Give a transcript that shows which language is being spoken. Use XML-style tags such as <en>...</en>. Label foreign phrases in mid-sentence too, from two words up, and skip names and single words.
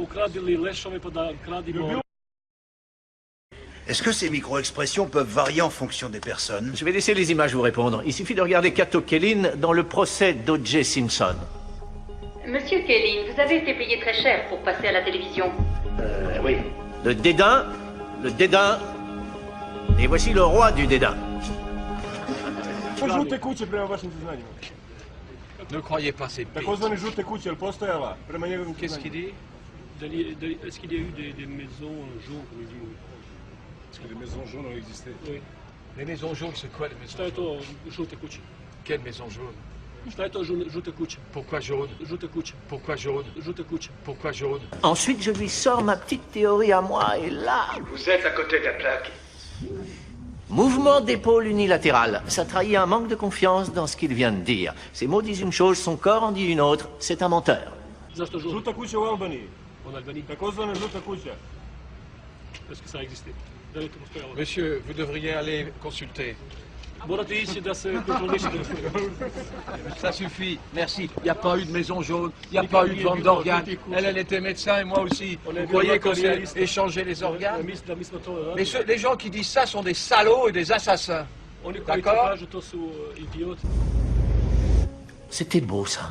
<fr>Est-ce que ces micro-expressions peuvent varier en fonction des personnes? Je vais laisser les images vous répondre. Il suffit de regarder Kato Kellin dans le procès d'O.J. Simpson. Monsieur Kellin, vous avez été payé très cher pour passer à la télévision. Oui. Le dédain, et voici le roi du dédain.</fr> <sr>Žute kuće prema vašim saznanjima.</sr> <fr>Ne croyez pas ces bêtises.</fr> <sr>Takozvane žute kuće, jel postojala prema njegovim</sr> <fr>Qu'est-ce qu'il dit? Est-ce qu'il y a eu des maisons jaunes, comme il dit? Est-ce que les maisons jaunes ont existé? Oui. Les maisons jaunes, c'est quoi les maisons</fr> <sr>Šta je to žute kuće?</sr> <fr>Quelle maison jaune?</fr> <sr>Šta je to žute kuće?</sr> <fr>Pourquoi jaune?</fr> <sr>Žute kuće.</sr> <fr>Pourquoi jaune?</fr> <sr>Žute kuće.</sr> <fr>Pourquoi jaune? Ensuite, je lui sors ma petite théorie à moi, et là... Vous êtes à côté de la plaque. Mouvement d'épaule unilatéral. Ça trahit un manque de confiance dans ce qu'il vient de dire. Ces mots disent une chose, son corps en dit une autre. C'est un menteur.</fr> <sr>Zašto žute? Žuta kuća u Albaniji.</sr> <fr>En Albanie.</fr> <sr>Takozvana žuta kuća.</sr> <fr>Est-ce que ça a existé?</fr> <sr>Da li je to postojalo?</sr> <fr>Monsieur, vous devriez aller consulter.</fr> <sr>Morate ići da se kontrolišete.</sr> <fr>Ça suffit, merci. Il n'y a pas eu de maison jaune, il n'y a pas eu de vente d'organes. Elle était médecin et moi aussi. Vous croyez qu'on s'est échangé les organes? Mais les gens qui disent ça sont des salauds et des assassins. D'accord? C'était beau, ça.</fr>